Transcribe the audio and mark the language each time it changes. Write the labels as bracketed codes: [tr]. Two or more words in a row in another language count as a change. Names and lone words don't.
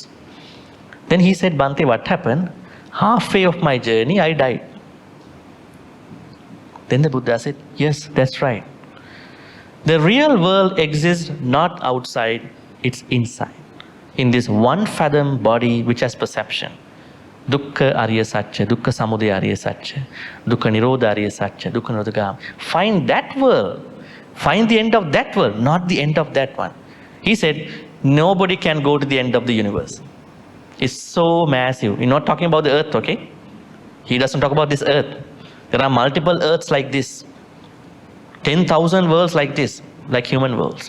[en] Then he said, Bhante, what happened? Halfway of my journey, I died. Then the Buddha said, yes, that's right. The real world exists not outside, it's inside. In this one fathom body which has perception. [pi] Dukkha Arya Satcha, Dukkha Samudaya Arya Satcha, Dukkha Nirodha Arya Satcha, Dukkha Nirodha. [en] Find that world. Find the end of that world, not the end of that one. He said, nobody can go to the end of the universe. It's so massive. You're not talking about the earth, okay? He doesn't talk about this earth. There are multiple earths like this. 10,000 worlds like this, like human worlds.